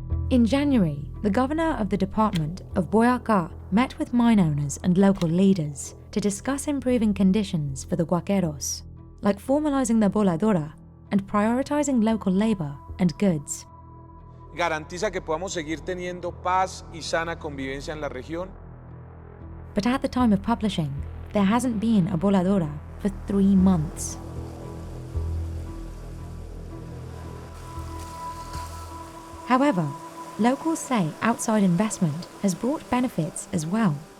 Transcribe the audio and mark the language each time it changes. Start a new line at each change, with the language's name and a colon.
English: In January, the governor of the Department of Boyacá met with mine owners and local leaders to discuss improving conditions for the guaqueros, like formalizing the voladora and prioritizing local labor and goods.
Spanish: Garantiza que podamos seguir teniendo paz y sana convivencia en la región.
English: But at the time of publishing, there hasn't been a voladora for 3 months. However, locals say outside investment has brought benefits as well.